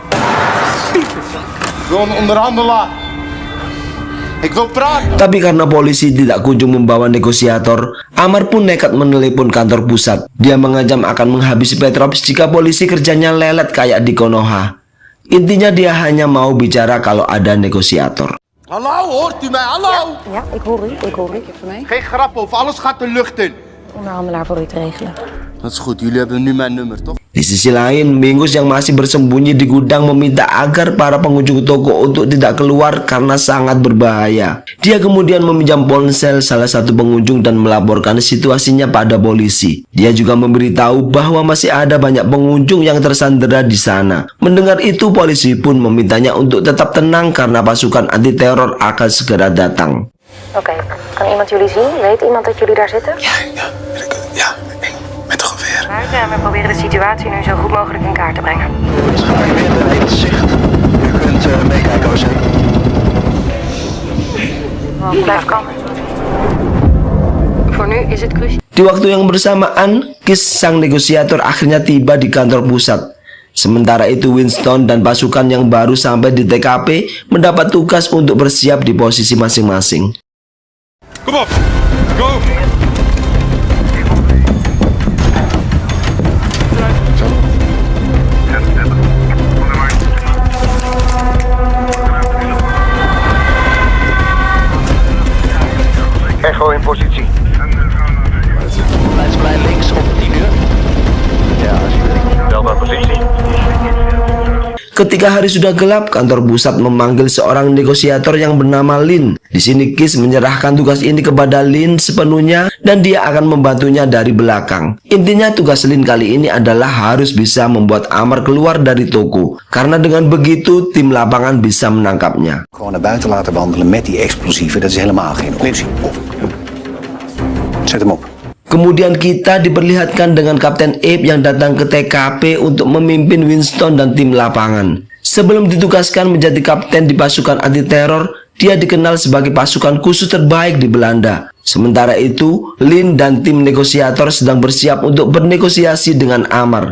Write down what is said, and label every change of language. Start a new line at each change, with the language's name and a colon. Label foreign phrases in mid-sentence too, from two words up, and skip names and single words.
Indonesian: Tapi karena polisi tidak kunjung membawa negosiator, Amar pun nekat menelepon kantor pusat. Dia mengancam akan menghabisi Petrov jika polisi kerjanya lelet kayak di Konoha. Intinya dia hanya mau bicara kalau ada negosiator.
Dutch: Hallo, hoort u mij? Hallo! Ja, ik hoor u. Ik hoor u. Van mij. Geen grap of alles gaat de lucht in. Onderhandelaar voor u te regelen. Dat is goed, jullie hebben nu mijn nummer, toch?
Indonesian: Di sisi lain, Mingus yang masih bersembunyi di gudang meminta agar para pengunjung toko untuk tidak keluar karena sangat berbahaya. Dia kemudian meminjam ponsel salah satu pengunjung dan melaporkan situasinya pada polisi. Dia juga memberitahu bahwa masih ada banyak pengunjung yang tersandera di sana. Mendengar itu, polisi pun memintanya untuk tetap tenang karena pasukan anti teror akan segera datang.
Dutch: Oké, kan iemand jullie zien? Weet iemand dat jullie daar zitten? Ja, met een geweer. We proberen de situatie nu zo goed mogelijk in kaart te brengen. Weer het zicht. U kunt meekijken als je... Blijf kalm. Voor nu is het cruciaal.
Indonesian: Di waktu yang bersamaan, Kis sang negosiator akhirnya tiba di kantor pusat. Sementara itu Winston dan pasukan yang baru sampai di TKP mendapat tugas untuk bersiap di posisi masing-masing.
Dutch: Kom op, go! Echo in positie. Leidsplein links op 10 uur. Ja, alsjeblieft. Welbare positie.
Indonesian: Ketika hari sudah gelap, kantor pusat memanggil seorang negosiator yang bernama Lin. Di sini Kis menyerahkan tugas ini kepada Lin sepenuhnya dan dia akan membantunya dari belakang. Intinya tugas Lin kali ini adalah harus bisa membuat Amar keluar dari toko. Karena dengan begitu tim lapangan bisa menangkapnya.
Dutch: Gewoon naar buiten laten wandelen met die explosieven, dat is helemaal geen optie. Zet hem op.
Indonesian: Kemudian kita diperlihatkan dengan Kapten Abe yang datang ke TKP untuk memimpin Winston dan tim lapangan. Sebelum ditugaskan menjadi kapten di pasukan anti teror, dia dikenal sebagai pasukan khusus terbaik di Belanda. Sementara itu, Lin dan tim negosiator sedang bersiap untuk bernegosiasi dengan Amar.